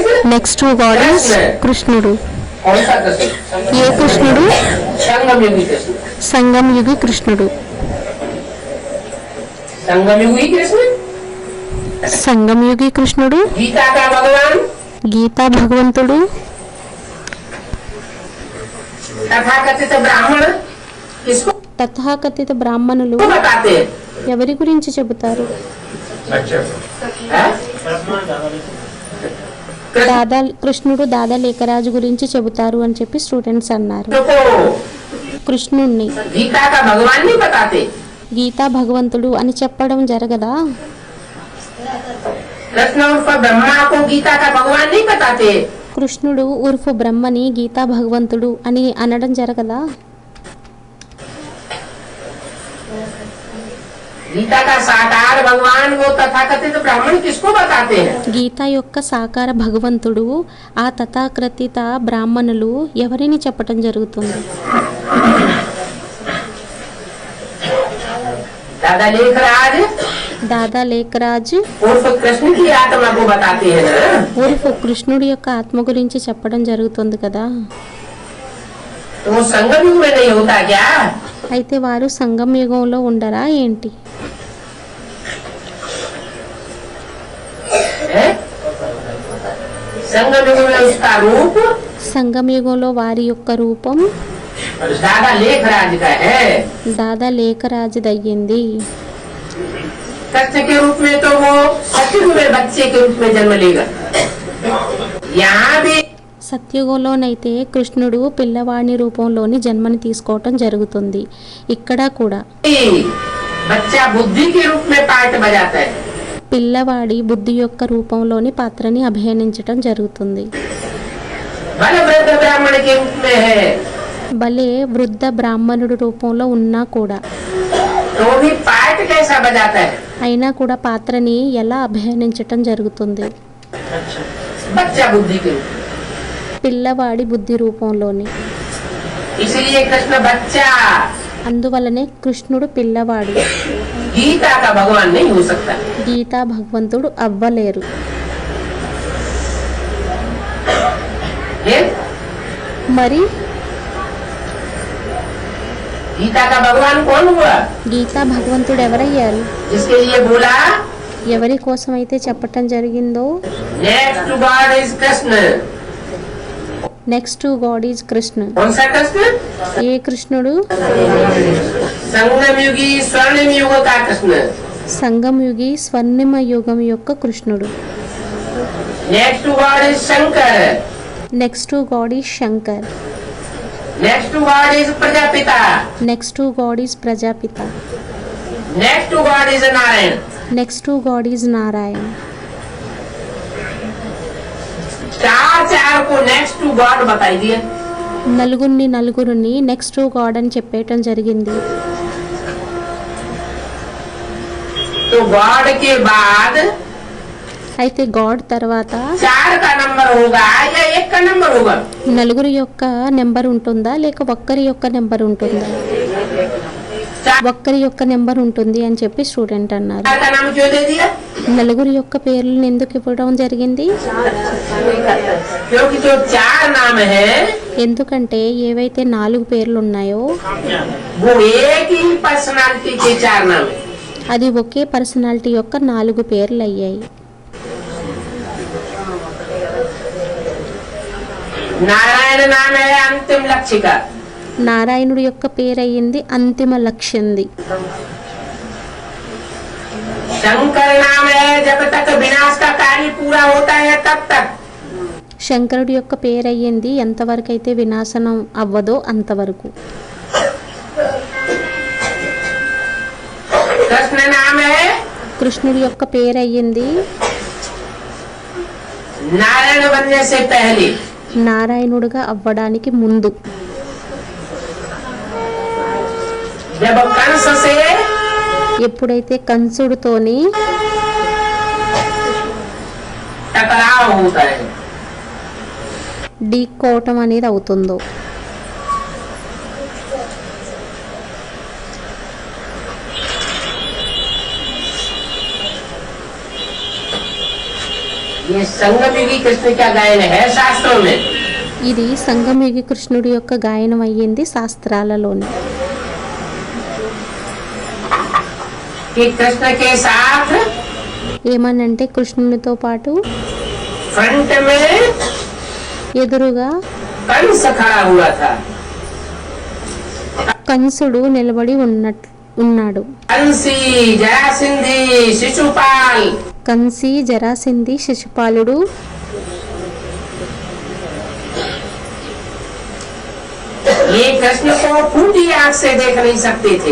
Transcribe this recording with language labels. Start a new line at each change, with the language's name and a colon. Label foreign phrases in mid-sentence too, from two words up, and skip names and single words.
English: next to god is కృష్ణుడు.
Hindi: कौन सा कृष्ण?
Telugu: ఏ కృష్ణుడు?
Hindi: संगम युगी कृष्ण,
Telugu: సంగం యుగి కృష్ణుడు.
Hindi: संगम युगी कृष्ण,
Telugu: సంగం యుగి కృష్ణుడు,
Hindi: गीता का भगवान,
Telugu: గీతా భగవంతుడు,
Hindi: तथाकथित ब्राह्मण किसको
Telugu: తథాకథిత బ్రాహ్మణులు
Hindi: बताते हैं?
Telugu: ఎవరి గురించి చెబుతారు?
Hindi: हैं?
Telugu: దాదా కృష్ణుడు దాదా లేఖరాజు గురించి చెబుతారు అని చెప్పి స్టూడెంట్స్ అన్నారు.
Hindi: कृष्ण को
Telugu: కృష్ణుణ్ణి
Hindi: गीता का भगवान नहीं बताते,
Telugu: గీతా భగవంతుడు అని చెప్పడం జరగదా?
Hindi: कृष्ण उर्फ ब्रह्मा को गीता का भगवान नहीं बताते।
Telugu: కృష్ణుడు ఉర్ఫు బ్రహ్మని గీతా భగవంతుడు అని అనడం జరగదా?
Hindi: गीता का साकार भगवान वो तथाकथित ब्राह्मण किसको बताते हैं?
Telugu: గీత యొక్క సాకార భగవంతుడు ఆ తథాకథిత బ్రాహ్మణులు ఎవరిని చెప్పటం జరుగుతుంది?
Hindi: दादा लेखराज
Telugu: దాదా లేఖరాజ్
Hindi: उर्फ कृष्ण की आत्मा को बताते हैं ना।
Telugu: ఉర్ఫు కృష్ణుడి యొక్క ఆత్మ గురించి చెప్పడం జరుగుతుంది కదా.
Hindi: तो वो संगम युग में नहीं होता क्या?
Telugu: అయితే వారు సంగమ యుగంలో ఉండరా ఏంటి?
Hindi: हैं? संगम युग में उसका रूप
Telugu: సంగమ యుగంలో వారి యొక్క రూపం
Hindi: दादा लेखराज का है।
Telugu: దాదా లేఖరాజుదయ్యింది.
Hindi: कृष्ण के रूप में तो वो सतयुग में बच्चे के रूप में जन्म लेगा। यहाँ भी
Telugu: సత్యుగంలోనైతే కృష్ణుడు పిల్లవాడి రూపంలోని జన్మని తీసుకోవటం జరుగుతుంది. ఇక్కడ కూడా
Hindi: बच्चा बुद्धि के रूप में पार्ट बजाता है।
Telugu: పిల్లవాడి బుద్ధి యొక్క రూపంలోని పాత్రని అభినయించటం జరుగుతుంది.
Hindi: बल वृद्ध ब्राह्मण के रूप में है,
Telugu: భలే వృద్ధ బ్రాహ్మణుడు రూపంలో ఉన్నా కూడా
Hindi: तो भी पार्ट कैसा बजाता है?
Telugu: అయినా కూడా పాత్రని ఎలా అభినయించటం జరుగుతుంది?
Hindi: बच्चा बुद्धि के रूप में।
Telugu: పిల్లవాడి బుద్ధి రూపంలోని.
Hindi: इसलिए कृष्ण बच्चा
Telugu: అందువలనే కృష్ణుడు పిల్లవాడు,
Hindi: गीता का भगवान नहीं हो सकता।
Telugu: గీతా భగవంతుడు అవ్వలేరు.
Hindi: ये
Telugu: మరి
Hindi: गीता का भगवान कौन हुआ?
Telugu: గీతా భగవంతుడు ఎవరయ్యారు?
Hindi: जिसके लिए बोला
Telugu: ఎవరి కోసం అయితే చెప్పటం జరిగిందో
English: next god is कृष्ण। next to god is కృష్ణ.
Hindi: कौन सा कृष्ण?
Telugu: ఏ కృష్ణుడు?
Hindi: संगम युगी स्वर्णिम युग का कृष्ण।
Telugu: సంగం యుగి స్వర్ణిమ యుగం యొక్క కృష్ణుడు.
English: next god is शंकर। next to god is శంకర్. next god is प्रजापिता। next to god is ప్రజాపిత. next god is नारायण। next to god is నారాయణ.
Hindi: चार को
English: next god
Hindi: बताई दिए।
Telugu: నలుగురిని
English: next to god
Telugu: అని చెప్పేయటం జరిగింది.
Hindi: तो गॉड के बाद
Telugu: అయితే గాడ్ తర్వాత
Hindi: 4 का नंबर होगा या 1 का नंबर होगा?
Telugu: నలుగురి యొక్క నెంబర్ ఉంటుందా లేక ఒక్కరి యొక్క నెంబర్ ఉంటుందా? ఒక్కరి యొక్క నెంబర్ ఉంటుంది అని చెప్పి స్టూడెంట్ అన్నారు.
Hindi: चार का नाम क्यों दे दिया?
Telugu: నలుగురు యొక్క పేర్లను ఎందుకు ఇవ్వడం జరిగింది?
Hindi: क्योंकि जो चार नाम है
Telugu: ఎందుకంటే ఏవైతే 4 పేర్లు ఉన్నాయో
Hindi: वो एक ही पर्सनालिटी के चार नाम है.
Telugu: అది ఒకే పర్సనాలిటీ యొక్క 4 పేర్లు అయ్యాయి.
Hindi: नारायण नाम है अंतिम लक्ष्य का.
Telugu: నారాయణుడి యొక్క పేరు అయ్యింది అంతిమ లక్ష్యంది.
Hindi: शंकर नाम है जब तक विनाश का कार्य पूरा होता है तब तक.
Telugu: శంకరుడి యొక్క పేరు అయ్యింది ఎంతవరకు అయితే వినాశనం అవ్వదో అంతవరకు.
Hindi: कृष्ण नाम है
Telugu: కృష్ణుడి యొక్క పేరు అయ్యింది
Hindi: नारायण बनने से पहले.
Telugu: నారాయణుడిగా అవ్వడానికి ముందు.
Hindi: जब कंस से
Telugu: ఎప్పుడైతే కంసుడితోని
Hindi: टकराव होता है
Telugu: ఢీకోవటం అనేది అవుతుందో
Hindi: ये संगमयुगी कृष्ण का गायन है शास्त्रों में.
Telugu: ఇది సంగమయుగి కృష్ణుడి యొక్క గాయనం అయ్యింది శాస్త్రాలలోని.
Hindi: कि कृष्ण के साथ
Telugu: ఏమనంటే కృష్ణునితో పాటు
Hindi: फ्रंट में
Telugu: ఎదురుగా
Hindi: कंस खड़ा हुआ था.
Telugu: కంసుడు నిలబడి ఉన్నాడు.
Hindi: कंसी जरासिंधी शिशुपाल
Telugu: కంసి జరాసింది శిశుపాలుడు
Hindi: ये कृष्ण को फूटी आंख से देख नहीं सकते थे.